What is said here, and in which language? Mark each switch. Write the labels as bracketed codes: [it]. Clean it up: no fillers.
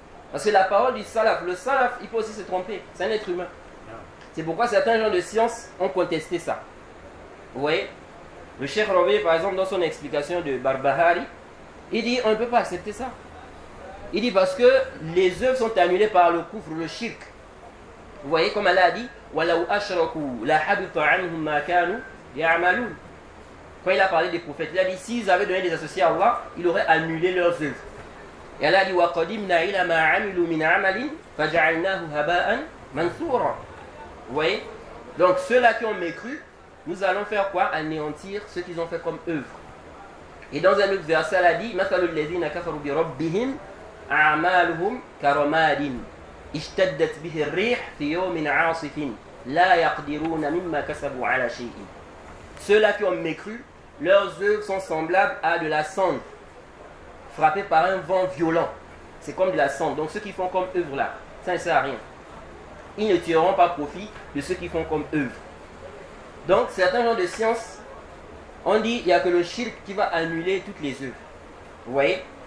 [fr] Parce que la parole du salaf, le salaf, il peut aussi se tromper. C'est un être humain. C'est pourquoi certains gens de science ont contesté ça. Vous voyez? Le Cheikh Rabi, par exemple, dans son explication de Barbahari, il dit on ne peut pas accepter ça. Il dit parce que les œuvres sont annulées par le kufr, le shirk. Vous voyez comme Allah a dit [ar] وَلَوْ أَشْرَكُوا لَحَبِطَ عَنْهُمْ مَا كَانُوا يَعْمَلُونَ. [fr] Quand il a parlé des prophètes, il a dit s'ils avaient donné des associés à Allah, il aurait annulé leurs œuvres. Et Allah a dit [ar] وَقَدِمْنَا إِلَى مَا عَمِلُوا مِنْ عَمَلٍ فَجَعَلْنَاهُ هَبَاءً مَنْثُورًا. [fr] Vous voyez? Donc ceux-là qui ont mécru, nous allons faire quoi? Anéantir ce qu'ils ont fait comme œuvre. Et dans un autre verset, elle a dit [ar] مَثَلُ الَّذِينَ كَفَرُوا بِرَبِّهِمْ أَعْمَالُهُمْ كَرَمَادٍ اشْتَدَّتْ بِهِ الرِّيحُ فِي يَوْمٍ عَاصِفٍ لَا يَقْدِرُونَ مِمَّا كَسَبُوا عَلَى شَيْءٍ. [fr] Ceux-là qui ont mécru, leurs œuvres sont semblables à de la cendre frappée par un vent violent. C'est comme de la cendre. Donc ceux qui font comme œuvre là, ça ne sert à rien. Ils ne tireront pas profit de ceux qui font comme œuvre. Donc certains gens de science ont dit il n'y a que le shirk qui va annuler toutes les œuvres. Vous voyez?